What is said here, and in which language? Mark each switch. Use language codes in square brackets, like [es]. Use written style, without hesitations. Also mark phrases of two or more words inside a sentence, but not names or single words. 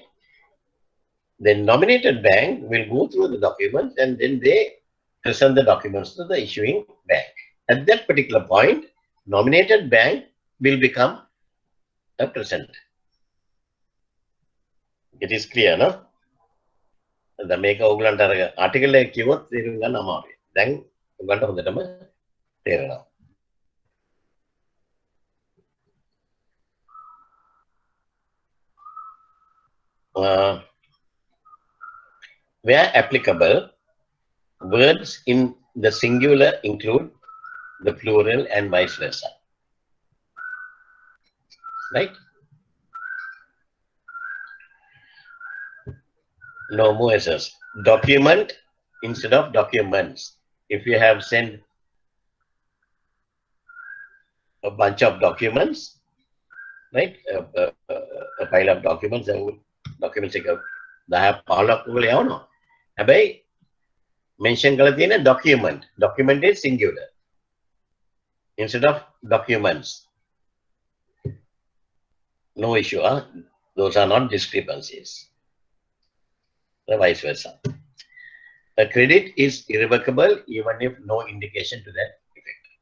[en] The nominated bank will go through the documents and then they present the documents to the issuing bank. At that particular point, nominated bank will become a presenter. It is clear, no? The make [si] ඔයගලන්ට අර ආටිකල් එක කිව්වොත් තේරුම් ගන්න අමාරුයි. දැන් ඔයගලන්ට හොඳටම තේරෙනවා. [en] Where applicable, words in the singular include the plural and vice versa. Right? No more errors. Document instead of documents. If you have sent a bunch of documents, right? A pile of documents, documents [si] එක 10 15ක් වල යවනවා. හැබැයි mention කරලා තියෙන document. [en] Document is singular instead of documents. No issue, huh? Those are not discrepancies. The vice versa. A credit is irrevocable even if no indication to that effect.